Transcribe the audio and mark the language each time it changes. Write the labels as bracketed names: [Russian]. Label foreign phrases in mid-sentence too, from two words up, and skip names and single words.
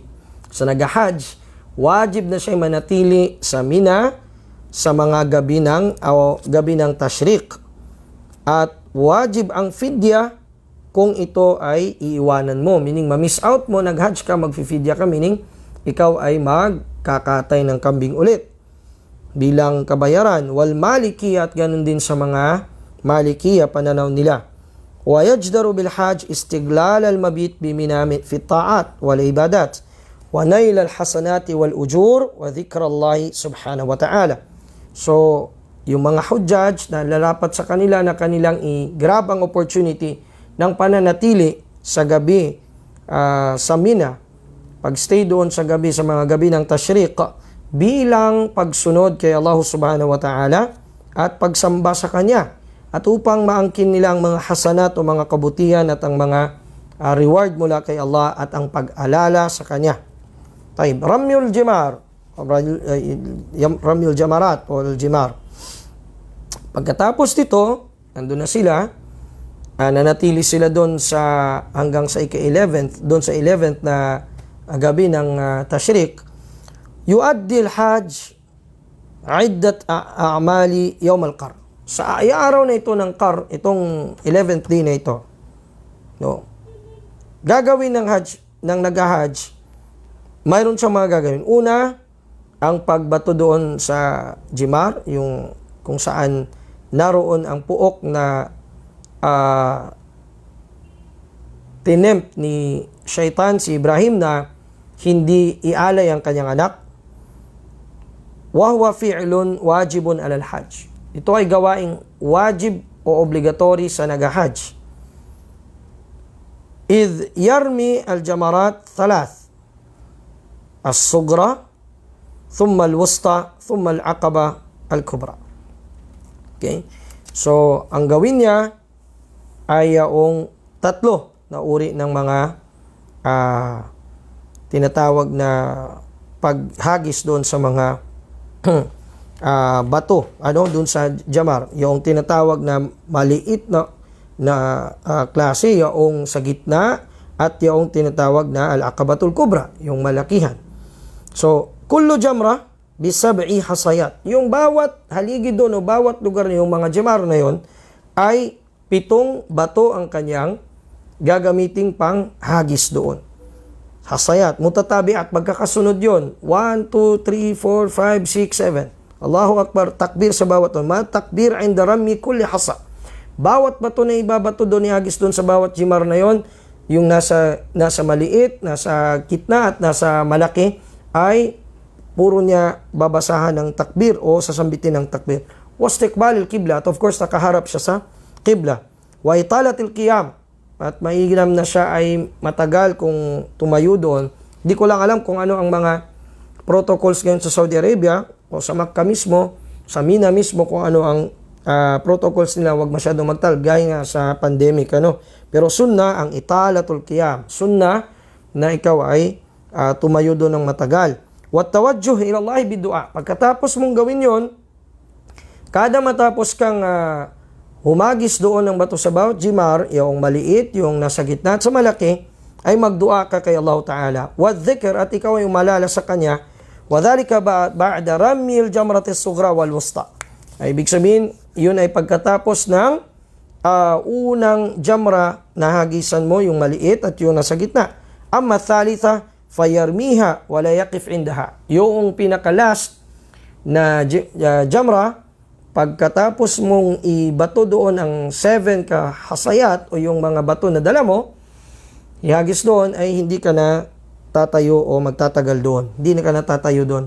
[Filipino] Sa nag-hajj, wajib na siya manatili sa Mina sa mga gabi ng tashriq. At wajib ang fidya kung ito ay iiwanan mo. Meaning, ma- [English] miss out [Filipino] mo, nag-hajj ka, mag-fidya ka, meaning, ikaw ay magkakatay ng kambing ulit bilang kabayaran. [Arabic] والمالكية, [Filipino] at ganun din sa mga malikiya, pananaw nila. [Arabic] ويجدر بالحاج استغلال المبيت بمنى في الطاعات والعبادات ونيل الحسنات والأجور وذكر الله سبحانه وتعالى. [Filipino] So, yung mga hujjaj na lalapat sa kanila na kanilang i-grab ang opportunity ng pananatili sa gabi sa Mina, pag-stay doon sa gabi, sa mga gabi ng tashriq, bilang pagsunod kay Allah [Arabic] سبحانه وتعالى [Filipino] at pagsamba sa Kanya, at upang maangkin nila ang mga hasanat o mga kabutihan at ang mga reward mula kay Allah at ang pag-alala sa Kanya. [Arabic] طيب، رمي الجمار، رمي الجمرات o Jimar. [Filipino] Pagkatapos dito, nandun na sila, nanatili sila doon hanggang sa ika-11th, doon sa 11th na gabi ng tashriq. [Arabic] يؤدي الحاج عدة أعمال يوم القر. [Filipino] Sa araw na ito ng Qar, itong 11th day na ito, no, gagawin ng nag-hajj, mayroon siyang mga gagawin. Una, ang pagbato doon sa Jimar, yung kung saan naroon ang puok na tinempt ni Shaitan si Ibrahim na hindi ialay ang kanyang anak. [Arabic] وهو فعل واجب على الحاج. [Filipino] Ito ay gawaing wajib o obligatory sa nag-hajj. [Arabic] إذ يرمي الجمرات الثلاث. الصغرى، ثم الوسطى، ثم العقبة، الكبرى. [Filipino] Okay? So, ang gawin niya ay yung tatlo na uri ng mga tinatawag na paghagis doon sa mga bato, doon sa Jamar, yung tinatawag na maliit na klase, yung sa gitna, at yung tinatawag na [Arabic] العقبة الكبرى, [Filipino] yung malakihan. So, [Arabic] كل جمرة بسبع حصيات. [Filipino] Yung bawat haligi doon o bawat lugar na yung mga Jamar na yon ay 7 bato ang kanyang gagamiting pang hagis doon. Hasayat, mutatabi at magkakasunod yon. 1, 2, 3, 4, 5, 6, 7. [Arabic] الله أكبر, [Filipino] takbir sa bawat doon. [Arabic] تكبير عند رمي كل حصاة. [Filipino] Bawat bato na ibabato doon, ihagis doon sa bawat Jimar na yon, yung nasa maliit, nasa gitna at nasa malaki, ay puro niya babasahan ng takbir o sasambitin ng takbir. [Arabic] واستقبال القبلة, [Filipino] at [English] of course [Filipino] nakaharap siya sa qibla. [Arabic] وإطالة القيام, [Filipino] at maiginam na siya ay matagal kung tumayo doon. Hindi ko lang alam kung ano ang mga protocols ngayon sa Saudi Arabia o sa Makkah mismo, sa Mina mismo, kung ano ang protocols nila, wag masyadong magtal gaya nga sa pandemic, Pero sunna ang [Arabic] إطالة القيام. [Filipino] Sunna na ikaw ay tumayo doon ng matagal. [Arabic] والتوجه إلى الله بالدعاء. [Filipino] Pagkatapos mong gawin yon, kada matapos kang humagis doon ng bato sa bawat Jimar, yung maliit, yung nasa gitna at sa malaki, ay magdua ka kay [Arabic] الله تعالى. وذكر, [Filipino] at ikaw ay umalala sa Kanya. [Arabic] وذلك بعد رمي الجمرة الصغرى والوسطى. [Filipino] Ay ibig sabihin, yun ay pagkatapos ng unang jamra na hagisan mo, yung maliit at yung nasa gitna. [Arabic] أما الثالثة فيرميها ولا يقف عندها. [Filipino] Yung pinaka-last na jamra, pagkatapos mong ibato doon ang 7 hasayat o yung mga bato na dala mo, ihagis doon, ay hindi ka na tatayo o magtatagal doon. Hindi na ka na tatayo doon.